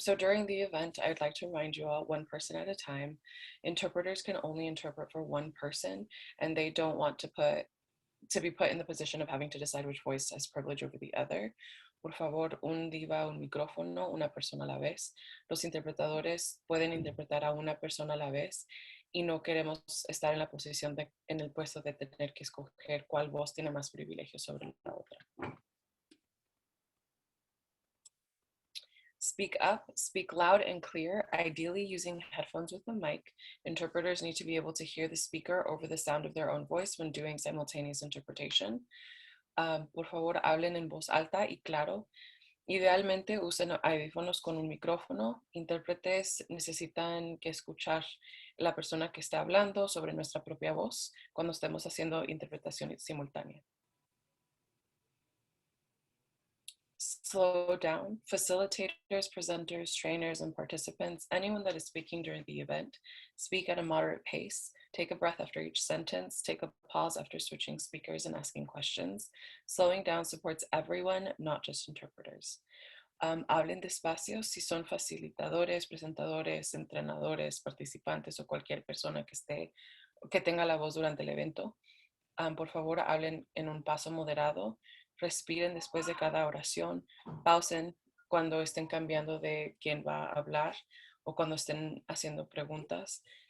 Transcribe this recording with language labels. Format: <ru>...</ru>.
<en>So during the event, I'd like to remind you all, one person at a time. Interpreters can only interpret for one person, and they don't want to be put in the position of having to decide which voice has privilege over the other.</en> <es>Por favor, un diva, un micrófono, una persona a la vez. Los interpretadores pueden interpretar a una persona a la vez y no queremos estar en la posición en el puesto de tener que escoger cuál voz tiene más privilegio sobre la otra.</es> <en>Speak up, speak loud and clear, ideally using headphones with a mic. Interpreters need to be able to hear the speaker over the sound of their own voice when doing simultaneous interpretation.</en> <es>Por favor, hablen en voz alta y claro. Idealmente usen audífonos con un micrófono. Intérpretes necesitan que escuchar la persona que está hablando sobre nuestra propia voz cuando estemos haciendo interpretación simultánea.</es> <en>Slow down. Facilitators, presenters, trainers, and participants, anyone that is speaking during the event, speak at a moderate pace. Take a breath after each sentence. Take a pause after switching speakers and asking questions. Slowing down supports everyone, not just interpreters.</en> <es>Hablen despacio si son facilitadores, presentadores, entrenadores, participantes o cualquier persona que tenga la voz durante el evento. Por favor, hablen en un paso moderado. Respiren después de cada oración. Pausen cuando estén cambiando de quién va a hablar o cuando estén haciendo preguntas.</es>